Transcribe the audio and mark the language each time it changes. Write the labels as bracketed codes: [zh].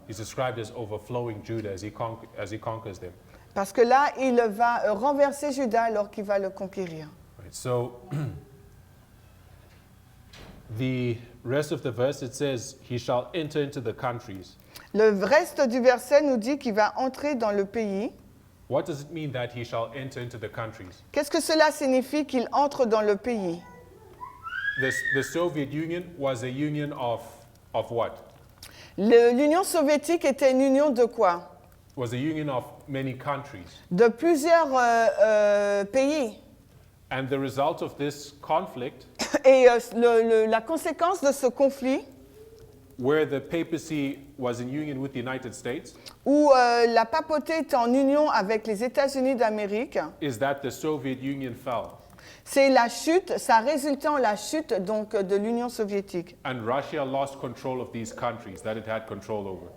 [en] He's described as overflowing Judah as he conquers them. [fr] Parce que là, il va renverser Juda alors qu'il va le conquérir. [en] Right, so the rest of the verse, it says, he shall enter into the countries. [fr] Le reste du verset nous dit qu'il va entrer dans le pays. [en] What does it mean that he shall enter into the countries? [fr] Qu'est-ce que cela signifie qu'il entre dans le pays? [en] The Soviet Union was a union of what? [fr] L'Union soviétique était une union de quoi? [en] Was a union of many countries. [fr] De plusieurs pays. [en] And the result of this conflict, [fr] Et la conséquence de ce conflit, [en] where the papacy was in union with the United States, [fr] où la papauté est en union avec les États-Unis d'Amérique, [en] is that the Soviet Union fell. [fr] c'est la chute, ça a résulté en la chute donc de l'Union soviétique. [en] And Russia lost control of these countries that it had control over.